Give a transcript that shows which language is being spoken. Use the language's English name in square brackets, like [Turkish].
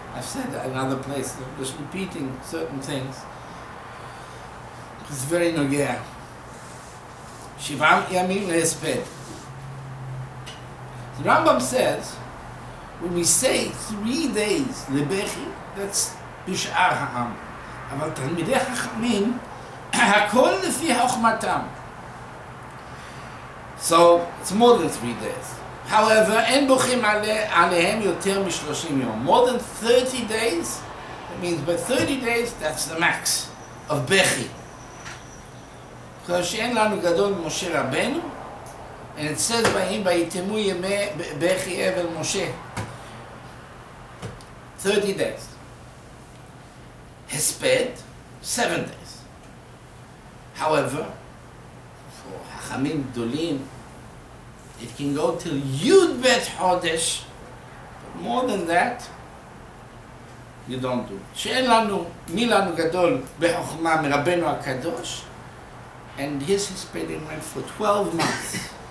[English] I've said in other places. I'm just repeating certain things. It's very nogea. [Hebrew] 7 yamim lehesped. [English] The Rambam says, when we say 3 days lebechi, that's b'sha'ar ha'am. [Hebrew] אבל תלמידי חכמים, הכל לפי חוכמתם. [English] So, it's more than 3 days. However, [Hebrew] אין בוכים עליהם יותר מ-30 יום. [English] More than 30 days, that means by 30 days, that's the max of בכי. because [Hebrew] שאין לנו גדול משה רבנו, [English] and it says by him, [Hebrew] ויתמו ימי בכי אבל משה. [English] 30 days. Hesped, 7 days. However, for Hachamim Gdolim, it can go till Yud Bet Chodesh, but more than that, you don't do. [Hebrew] שאין לנו, מי לנו גדול בחוכמה מרבנו הקדוש, [English] and his Hespedim went for 12 months.